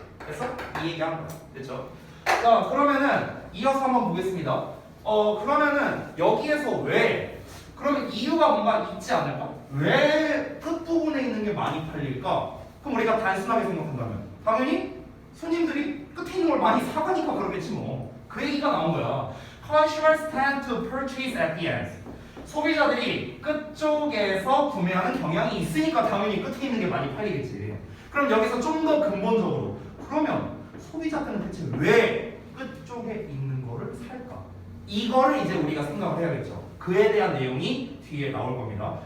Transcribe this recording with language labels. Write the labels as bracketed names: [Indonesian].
[Korean] 그래서 이 얘기한 거야. 됐죠? 자, 그러면은 이어서 한번 보겠습니다. 그러면은 여기에서 왜? 그러면 이유가 뭔가 있지 않을까? 왜 끝부분에 있는 게 많이 팔릴까? 그럼 우리가 단순하게 생각한다면 당연히 손님들이 끝에 있는 걸 많이 사가니까 그러겠지 뭐. 그 얘기가 나온 거야. [English] Consumers tend to purchase at the end. [Korean] 소비자들이 끝쪽에서 구매하는 경향이 있으니까 당연히 끝에 있는 게 많이 팔리겠지. 그럼 여기서 좀 더 근본적으로 그러면 소비자들은 대체 왜 끝쪽에 있는 거를 살까? 이거를 이제 우리가 생각을 해야겠죠. 그에 대한 내용이 뒤에 나올 겁니다.